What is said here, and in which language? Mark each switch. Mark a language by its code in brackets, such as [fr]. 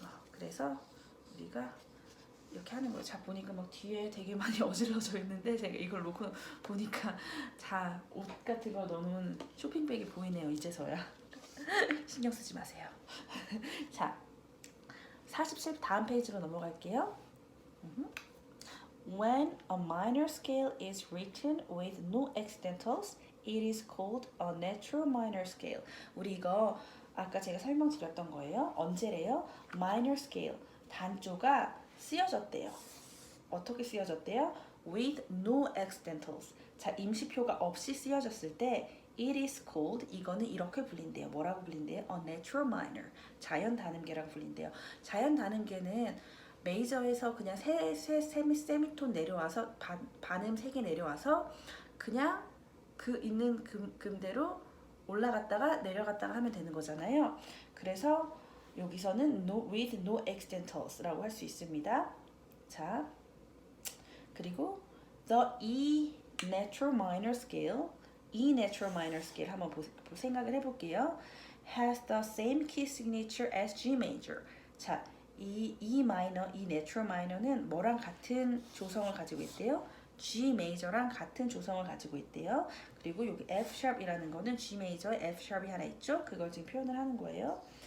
[ko] 그래서 우리가 이렇게 하는 거예요. 자, 보니까 막 뒤에 되게 많이 어질러져 있는데 제가 이걸 놓고 보니까 자, 옷 같은 거 넣는 쇼핑백이 보이네요. 이제서야. 신경 쓰지 마세요. 자, 47 다음 페이지로 넘어갈게요. [en] When a minor scale is written with no accidentals, it is called a natural minor scale. [ko] 우리 이거 아까 제가 설명드렸던 거예요. 언제래요? minor scale. 단조가 쓰여졌대요. 어떻게 쓰여졌대요? [en] With no accidentals. [ko] 자, 임시표가 없이 쓰여졌을 때 [en] it is called, [ko] 이거는 이렇게 불린대요. 뭐라고 불린대요? [en] A natural minor. [ko] 자연 단음계라고 불린대요. 자연 단음계는 메이저에서 그냥 세미톤 내려와서 반음 3개 내려와서 그냥 그 있는 금대로 올라갔다가 내려갔다가 하면 되는 거잖아요. 그래서 여기서는 [en] with no accidentals [ko] 라고 할 수 있습니다. [en] 자, 그리고 the E natural minor scale, E natural minor scale [ko] 한번 생각을 해볼게요. [en] has the same key signature as G major. [ko] 자, 이 E minor, E natural minor는 뭐랑 같은 조성을 가지고 있대요? G major랑 같은 조성을 가지고 있대요. 그리고 여기 F sharp이라는 거는 G major에 F sharp이 하나 있죠? 그걸 지금 표현을 하는 거예요.